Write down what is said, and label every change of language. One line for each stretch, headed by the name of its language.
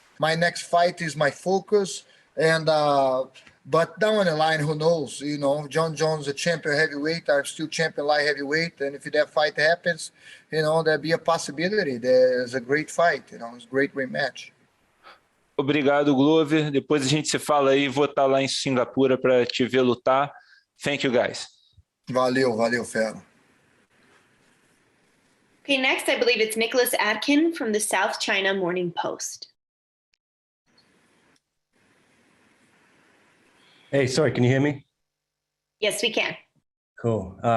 English: My next fight is my focus, and but down the line, who knows? You know, John Jones is a champion heavyweight. I'm still champion light heavyweight, and if that fight happens, you know, there'll be a possibility. There's a great fight. You know, it's a great rematch.
Portuguese: Obrigado, Glover. Depois a gente se fala aí. Vou estar lá em Singapura para te ver lutar.
English: Thank you, guys.
Portuguese: Valeu, fera.
English: Okay, next I believe it's Nicholas Atkin from the South China Morning Post. Hey, sorry, can you hear me? Yes, we can. Cool.